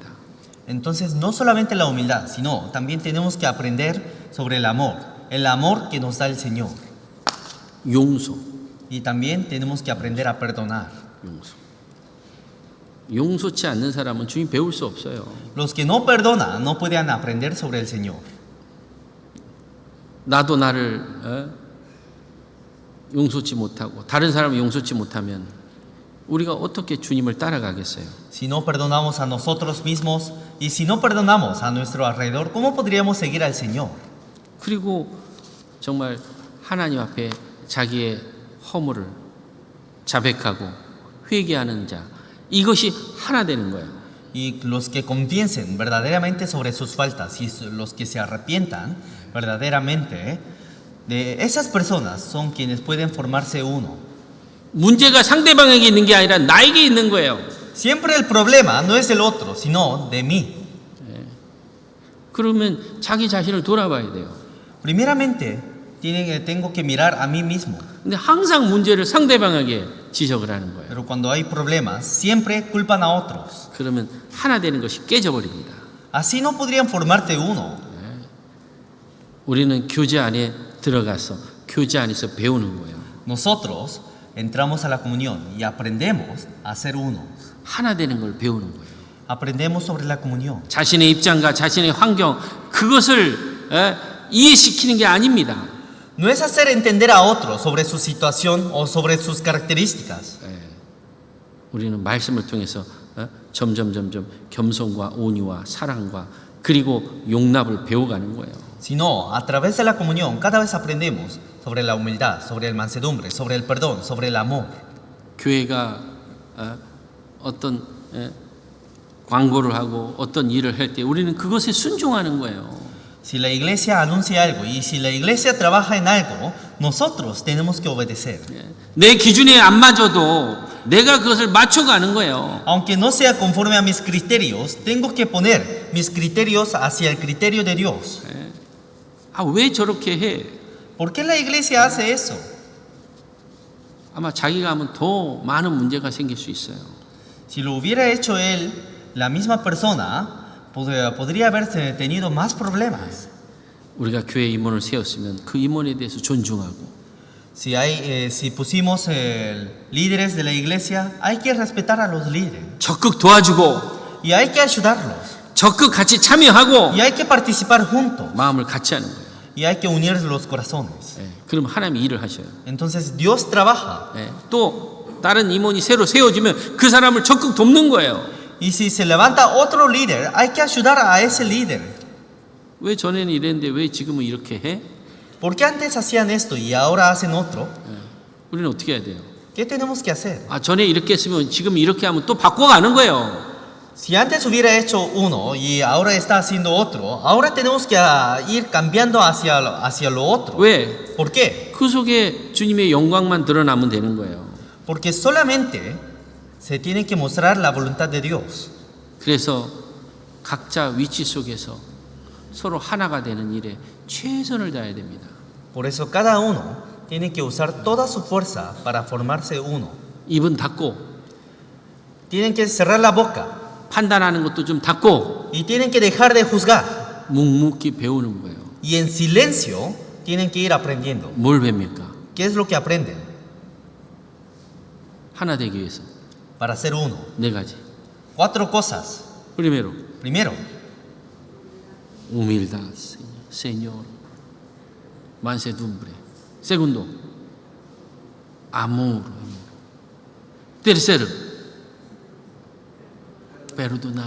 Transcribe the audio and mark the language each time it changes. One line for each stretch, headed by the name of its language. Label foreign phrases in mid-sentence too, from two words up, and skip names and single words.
Spanish: Entonces no solamente la humildad, sino también tenemos que aprender sobre el amor que nos da el Señor.
Korean: 용서.
Spanish: Y también tenemos que aprender a perdonar.
Korean: 용서치 않는 사람은 주님 배울 수 없어요.
Spanish: Los que no perdonan no pueden aprender sobre el Señor.
Korean: 나도 나를 용서치 못하고 다른 사람을 용서치 못하면 우리가 어떻게 주님을 따라가겠어요?
Spanish: Si no perdonamos a nosotros mismos y si no perdonamos a nuestro alrededor, ¿cómo podríamos seguir al Señor?
Korean: 그리고 정말 하나님 앞에 자기의 허물을 자백하고 회개하는 자 이것이 하나 되는 거예요.
Spanish: Y los que confiesen verdaderamente sobre sus faltas y los que se arrepientan verdaderamente, de esas personas son quienes pueden formarse uno.
Korean: 문제가 상대방에게 있는 게 아니라 나에게 있는 거예요.
Spanish: Siempre el problema no es el otro, sino de mí.
Korean: 그러면 자기 자신을 돌아봐야 돼요.
Spanish: Primeramente, tengo que mirar a mí mismo.
Korean: 근데 항상 문제를 상대방에게 지적을 하는 거예요.
Spanish: Pero cuando hay problemas, siempre culpan a otros.
Korean: 그러면 하나 되는 것이 깨져버립니다.
Spanish: Así no podrían formarse uno.
Korean: 우리는 교제 안에 들어가서 교제 안에서 배우는 거예요.
Spanish: Nosotros entramos a la comunión y aprendemos a ser uno.
Korean: 하나 되는 걸 배우는 거예요.
Spanish: Aprendemos sobre la comunión.
Korean: 자신의 입장과 자신의 환경 그것을 이해시키는 게 아닙니다.
Spanish: No es hacer entender a otros sobre su situación o sobre sus características.
Korean: 우리는 말씀을 통해서 점점 겸손과 온유와 사랑과 그리고 용납을 배워가는 거예요.
Spanish: Sino, a través de la comunión, cada vez aprendemos sobre la humildad, sobre el mansedumbre, sobre el perdón, sobre el amor.
Korean: 교회가 어떤 광고를 하고 어떤 일을 할 때 우리는 그것에 순종하는 거예요.
Spanish: Si la iglesia anuncia algo y si la iglesia trabaja en algo, nosotros tenemos que obedecer.
Korean: 내 기준에 안 맞아도 내가 그것을 맞춰가는 거예요.
Spanish: Aunque no sea conforme a mis criterios, tengo que poner mis criterios hacia el criterio de Dios.
Korean: 왜 저렇게 해?
Spanish: ¿Por qué la iglesia hace eso?
Korean: 아마 자기가 하면 더 많은 문제가 생길 수 있어요.
Spanish: Si lo hubiera hecho él, la misma persona, podría haber tenido más problemas.
Korean: 우리가 교회 임원을 세웠으면 그 임원에 대해서 존중하고
Spanish: Si pusimos líderes de la iglesia, hay que respetar a los líderes.
Korean: 적극 도와주고
Spanish: Y hay que ayudarlos.
Korean: 적극 같이 참여하고
Spanish: Y hay que participar juntos.
Korean: 마음을 같이 하는 거예요.
Spanish: Y hay que unir los corazones.
Korean: 그럼 하나님이 일을 하셔요.
Spanish: Entonces Dios trabaja.
Korean: 또 다른 임원이 새로 세워지면 그 사람을 적극 돕는 거예요.
Spanish: Y si se levanta otro líder, hay que ayudar a ese líder.
Korean: 왜 전에는 이랬는데 왜 지금은 이렇게 해?
Spanish: ¿Por qué antes hacían esto y ahora hacen otro?
Korean: 우리는 어떻게 해야 돼요?
Spanish: ¿Qué tenemos que hacer?
Korean: 전에 이렇게 했으면 지금 이렇게 하면 또 바꿔가는 거예요.
Spanish: Si antes hubiera hecho uno y ahora está haciendo otro, ahora tenemos que ir cambiando hacia lo otro.
Korean: 왜?
Spanish: ¿Por qué?
Korean: 그 속에 주님의 영광만 드러나면 되는 거예요.
Spanish: Porque solamente se tiene que mostrar la voluntad de Dios.
Korean: 그래서 각자 위치 속에서 서로 하나가 되는 일에 최선을 다해야 됩니다.
Spanish: Por eso cada uno tiene que usar toda su fuerza para formarse uno.
Korean: 입은 닫고
Spanish: Tienen que cerrar la boca
Korean: 판단하는 것도 좀 닫고
Spanish: y tienen que dejar de juzgar.
Korean: 묵묵히 배우는 거예요.
Spanish: Y en silencio tienen que ir aprendiendo.
Korean: 뭘 뵙니까?
Spanish: ¿Qué es lo que aprenden?
Korean: 하나 되기 위해서
Spanish: Para ser uno.
Korean: 4가지.
Spanish: 4 cosas. Primero, Primero, humildad, Señor. Mansedumbre. Segundo, amor. Tercero, perdonar.